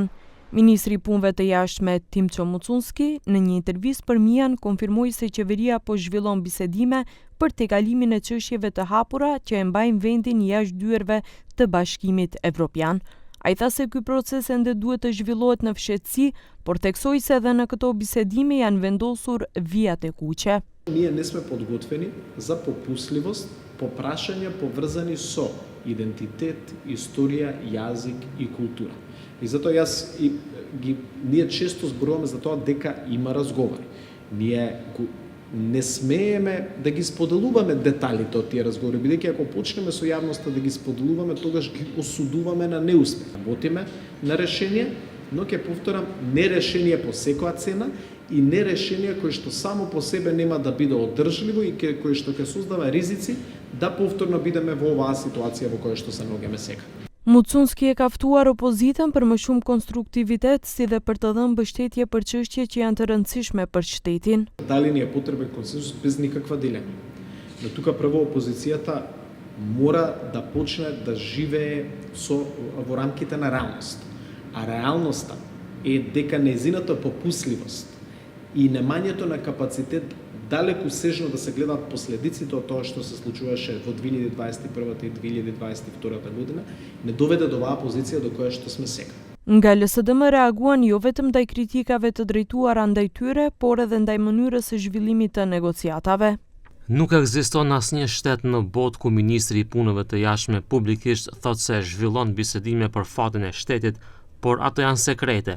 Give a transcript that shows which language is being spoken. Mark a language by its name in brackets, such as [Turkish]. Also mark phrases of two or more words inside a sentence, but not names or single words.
[Albanian] Ministri i Punëve të Jashtme Timço Mucunski në një intervistë për Mian konfirmoi se qeveria po zhvillon bisedime për tejkalimin e çështjeve të hapura që e mbajnë vendin jashtë dyerve të Bashkimit Evropian. Ai tha se ky proces ende duhet të zhvillohet në fshehtësi, por theksoi se edhe në këto bisedime janë vendosur vijat e kuqe. [Macedonian] Ние не сме подготвени за попусливост по прашања поврзани со идентитет, историја, јазик и култура. И затоа ние често зборуваме за тоа дека има разговори. Ние не смееме да ги споделуваме деталите од тие разговори, бидејќи ако почнеме со јавноста да ги споделуваме, тогаш ги осудуваме на неуспех. Работиме на решение, но ќе повторам, не решение по секоја цена и не решение кое што само по себе нема да биде одржливо и кое што ќе создава ризици да повторно бидеме во оваа ситуација во која што се наоѓаме сега. [Albanian] Mucunski e ka ftuar opozitën për më shumë konstruktivitet, si dhe për të dhënë mbështetje për çështje që janë të rëndësishme për shtetin. [Macedonian] Дали ни е потребен консенсус без никаква дилема. Но тука прво опозицијата мора да почне да живее во рамките на реалност. А реалноста е дека нејзината попусливост и немањето на капацитет далеку сежно да се гледаат последиците од тоа што се случуваше во 2021 и 2022 година, не доведе до оваа позиција до која што сме сега. [Albanian] Nga LSDM reaguan jo vetëm ndaj kritikave të drejtuara ndaj tyre, por edhe ndaj mënyrës së zhvillimit të negociatave. Nuk ekziston asnjë shtet në botë ku ministri i punëve të jashtme publikisht thotë se zhvillon bisedime për fatin e shtetit, por ato janë sekrete.